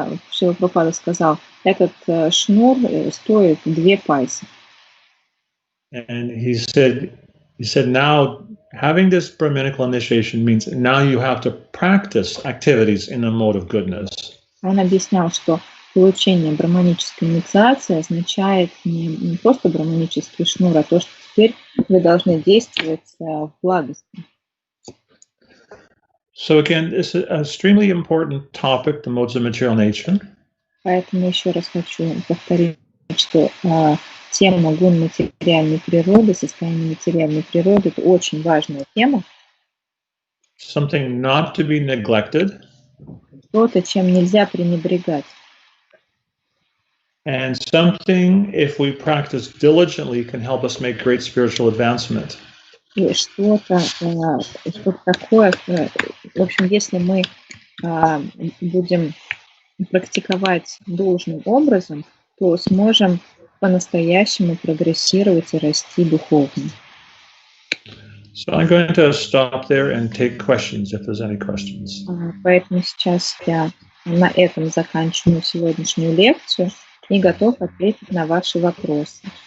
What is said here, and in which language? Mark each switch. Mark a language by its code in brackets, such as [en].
[ru] Шрила Прабхупада сказал, этот шнур стоит 2 пайсы. [en] And he said now having this Brahminical initiation means now you have to practice activities in a mode of goodness. [ru] Он объяснял, что получение браманической инициации означает не просто браманический шнур, а то, что теперь вы должны действовать в благости. [en] So again, it's an extremely important topic, the modes of material nature. [ru] Поэтому еще раз хочу повторить, что тема гун материальной природы, состояние материальной природы – это очень важная тема. [en] Something not to be neglected. [ru] Что-то, чем нельзя пренебрегать. [en] And something, if we practice diligently, can help us make great spiritual advancement. [ru] И что-то такое, в общем, если мы будем практиковать должным образом, то сможем по-настоящему прогрессировать и расти духовно. [en] So I'm going to stop there and take questions if there's any questions. [ru] Поэтому сейчас я на этом заканчиваю сегодняшнюю лекцию и готов ответить на ваши вопросы.